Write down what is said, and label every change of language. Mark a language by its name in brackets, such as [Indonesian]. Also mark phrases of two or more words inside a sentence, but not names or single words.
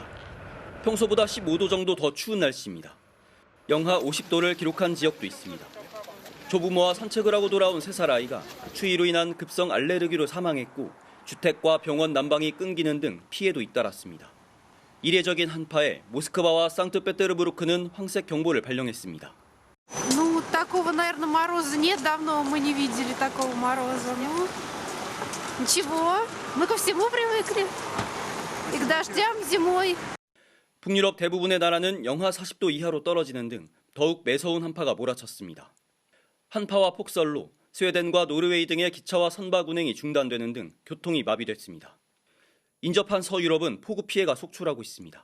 [Korean] 평소보다 15도 정도 더 추운 날씨입니다. 영하 50도를 기록한 지역도 있습니다. 조부모와 산책을 하고 돌아온 3살 아이가 추위로 인한 급성 알레르기로 사망했고 주택과 병원 난방이 끊기는 등 피해도 잇따랐습니다. 이례적인 한파에 모스크바와 상트페테르부르크는 황색 경보를 발령했습니다. [Russian] Ну, такого, наверное, мороза нет, давно мы не видели такого мороза. Ну, ничего, мы ко всему привыкли. И к дождям зимой. [Korean] 북유럽 대부분의 나라는 영하 40도 이하로 떨어지는 등 더욱 매서운 한파가 몰아쳤습니다. 한파와 폭설로 스웨덴과 노르웨이 등의 기차와 선박 운행이 중단되는 등 교통이 마비됐습니다. 인접한 서유럽은 폭우 피해가 속출하고 있습니다.